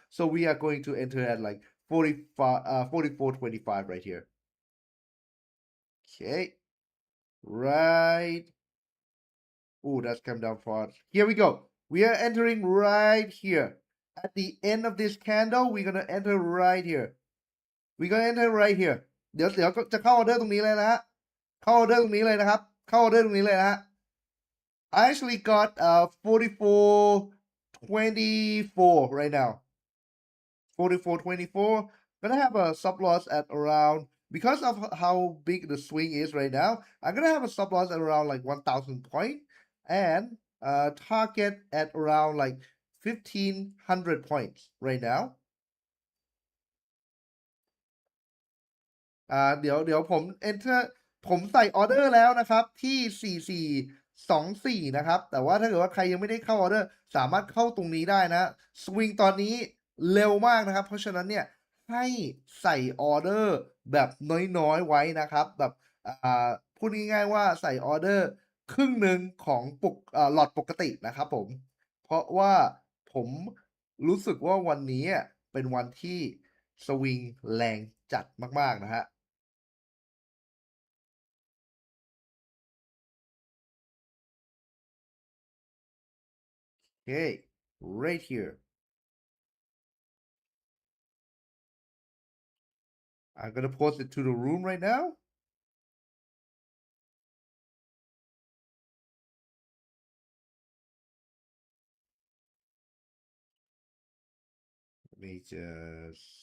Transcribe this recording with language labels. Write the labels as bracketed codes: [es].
[en] So we are going to enter at like 45, 44.25 right here. Okay, right. Oh, that's come down far. Here we go. We are entering right here. At the end of this candle, we're gonna enter right here. We're gonna enter right here. [th] เดี๋ยวก็จะเข้าออเดอร์ตรงนี้เลยนะฮะเข้าออเดอร์ตรงนี้เลยนะครับเข้าออเดอร์ตรงนี้เลยนะฮะ [en] I actually got 44.24 right now. 44.24. Gonna have a stop loss at around, because of how big the swing is right now, I'm gonna have a stop loss at around like 1,000 point and target at around like 1,500 points right now. [th] เดี๋ยวผม enter ผมใส่ออเดอร์แล้วนะครับที่4424นะครับแต่ว่าถ้าเกิดว่าใครยังไม่ได้เข้าออเดอร์สามารถเข้าตรงนี้ได้นะสวิงตอนนี้เร็วมากนะครับเพราะฉะนั้นเนี่ยให้ใส่ออเดอร์แบบน้อยๆไว้นะครับแบบ พูดง่ายๆว่าใส่ออเดอร์ครึ่งหนึ่งของหลอดปกตินะครับผมเพราะว่าผมรู้สึกว่าวันนี้เป็นวันที่สวิงแรงจัดมากๆนะฮะ [en] Okay, right here. I'm gonna post it to the room right now. Let me just.